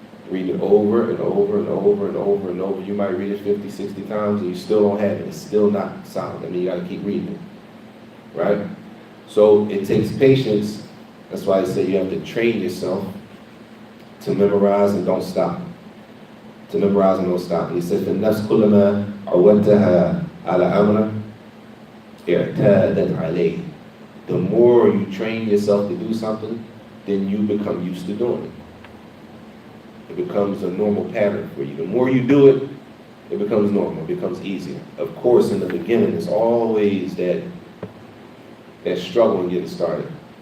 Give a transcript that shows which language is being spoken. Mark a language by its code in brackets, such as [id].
[en] Read it over and over and over and over and over. You might read it 50, 60 times and you still don't have it. It's still not solid. I mean, you got to keep reading it, right? So it takes patience. That's why I say you have to train yourself to memorize and don't stop. To memorize and don't stop. He said, [ar] فَالنَّفْسْ كُلَّمَا عَوَّدْتَهَا عَلَى أَمْرٍ اعْتَادَتْ عَلَيْهِ. [en] The more you train yourself to do something, then you become used to doing it. It becomes a normal pattern for you. The more you do it, it becomes normal, it becomes easier. Of course, in the beginning, it's always that struggle in getting started.